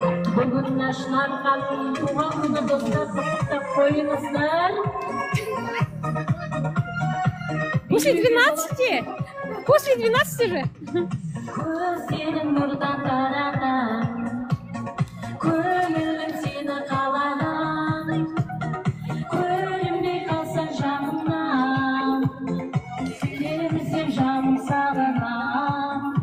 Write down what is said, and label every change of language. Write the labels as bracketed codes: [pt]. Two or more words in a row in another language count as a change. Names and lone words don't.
[kk] Бүгін ашылған туған күні достар, құттықтап қойыңыздар. [ru] После двенадцати? После двенадцати же? [kk] Көздерің нұрдан тараған, көңілім сені қалаған. Көрінбей қалсаң жанымнан, сені іздеп жаным сағынған.